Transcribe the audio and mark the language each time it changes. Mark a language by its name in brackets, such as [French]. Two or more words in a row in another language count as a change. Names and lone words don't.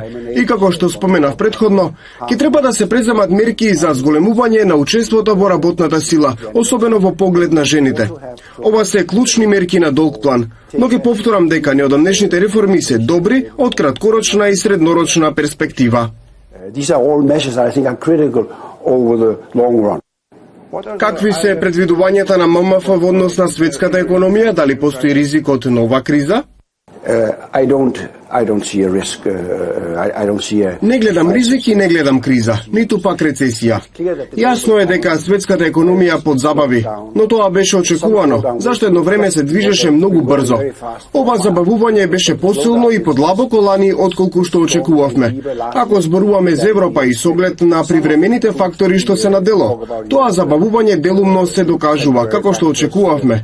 [Macedonian] И како што споменав претходно, ќе треба да се преземат мерки за зголемување на учеството во работната сила, особено во поглед на жените. Ова се клучни мерки на долг план, но ќе повторам дека неодамнешните реформи се добри од краткорочна и среднорочна перспектива. [English] These are all measures I think are critical over the long run. [Macedonian] Какви се предвидувањата на ММФ во однос на светската економија? Дали постои ризик од нова криза? [English] I don't see a risk. I don't see a... [Macedonian] Не гледам ризик и не гледам криза, ниту пак рецесија. Јасно е дека светската економија подзабави, но тоа беше очекувано, зашто едно време се движеше многу брзо. Ова забавување беше посилно и подлабоко лани отколку што очекувавме. Ако зборуваме за Европа и с оглед на привремените фактори што се на дело, тоа забавување делумно се докажува како што очекувавме.